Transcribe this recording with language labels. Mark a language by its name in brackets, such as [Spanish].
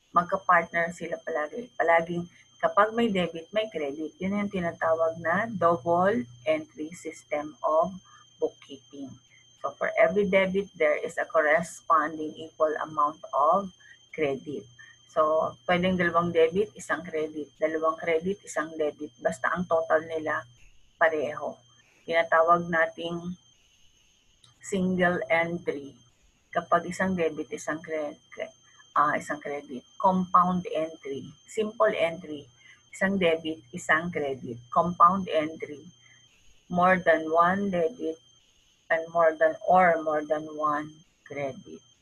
[Filipino] Magka-partner sila palagi. Palaging kapag may debit, may credit. Yun yung tinatawag na double entry system of bookkeeping. [English] So for every debit, there is a corresponding equal amount of credit. [Filipino] So pwedeng dalawang debit, isang credit. Dalawang credit, isang debit. Basta ang total nila pareho. Tinatawag nating single entry. Kapag isang debit, isang credit. Compound entry. Simple entry. Isang debit, isang credit. Compound entry. [English] More than one debit and more than one credit.